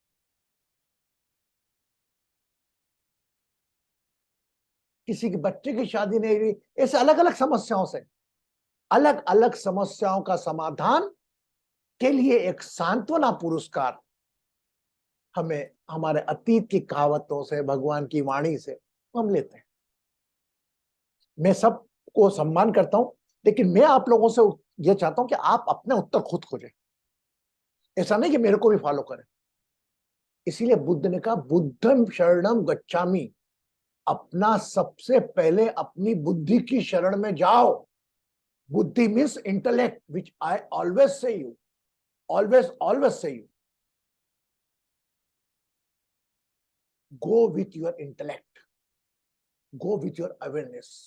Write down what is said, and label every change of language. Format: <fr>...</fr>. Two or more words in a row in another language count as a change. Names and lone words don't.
<hi>किसी के बच्चे की शादी नहीं हुई, ऐसे अलग अलग समस्याओं से, अलग अलग समस्याओं का समाधान के लिए एक सांत्वना पुरस्कार हमें हमारे अतीत की कहावतों से, भगवान की वाणी से हम लेते हैं। मैं सबको सम्मान करता हूं, लेकिन मैं आप लोगों से यह चाहता हूं कि आप अपने उत्तर खुद खोजें। ऐसा नहीं कि मेरे को भी फॉलो करें। इसीलिए बुद्ध ने कहा</hi> <pi>बुद्धम शरणम गच्छामि।</pi> <hi>अपना सबसे पहले अपनी बुद्धि की शरण में जाओ।</hi> <en>बुद्धि means intellect, which I always say you, always say you. go with your intellect, go with your awareness.</en>